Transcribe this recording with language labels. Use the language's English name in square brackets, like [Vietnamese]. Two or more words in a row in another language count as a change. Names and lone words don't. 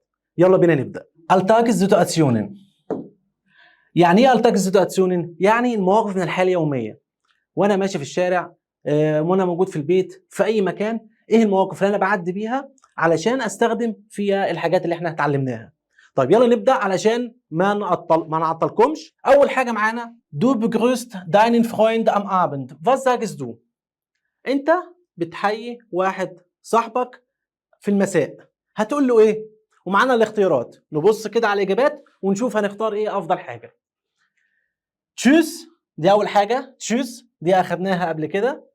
[Arabic] يلا بينا نبدا. Alltagssituationen. يعني ايه Alltagssituationen؟ يعني المواقف من الحياه اليوميه. وانا ماشي في الشارع، وانا موجود في البيت في اي مكان، ايه المواقف اللي انا بعدي بيها علشان استخدم فيها الحاجات اللي احنا اتعلمناها. طيب يلا نبدا علشان ما نعطلكمش. اول حاجه معانا [German] du begrüßt deinen Freund am Abend. Was sagst du؟ [Arabic] انت بتحيي واحد صاحبك في المساء، هتقول له ايه؟ ومعانا الاختيارات، نبص كده على الاجابات ونشوف هنختار ايه افضل حاجه. تشوس دي اول حاجه، تشوس دي اخدناها قبل كده.